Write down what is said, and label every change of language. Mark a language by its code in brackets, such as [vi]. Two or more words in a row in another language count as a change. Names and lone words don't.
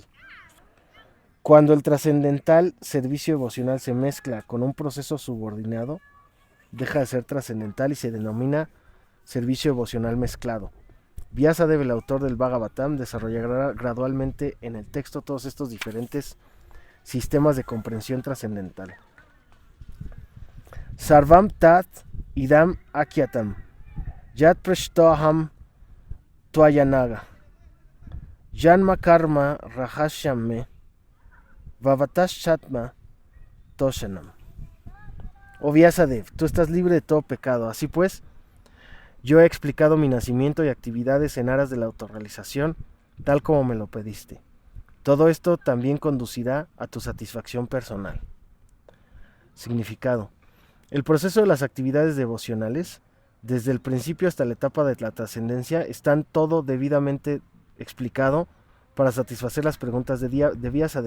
[es] Cuando el trascendental servicio devocional se mezcla con un proceso subordinado, deja de ser trascendental y se denomina servicio devocional mezclado. Vyasadeva, el autor del Bhagavatam, desarrollará gradualmente en el texto todos estos diferentes sistemas de comprensión trascendental. [sa] सर्वं तत् इदम् आख्यातम् यत् पृष्टोऽहं त्वयानघ जन्म कर्म रहस्यं मे भवतश्चात्म तोषणम्. [es] Oh Vyasadeva, tú estás libre de todo pecado. Así pues, yo he explicado mi nacimiento y actividades en aras de la autorrealización, tal como me lo pediste. Todo esto también conducirá a tu satisfacción personal. Significado. El proceso de las actividades devocionales, desde el principio hasta la etapa de la trascendencia, están todo debidamente explicado para satisfacer las preguntas de Vyasadeva.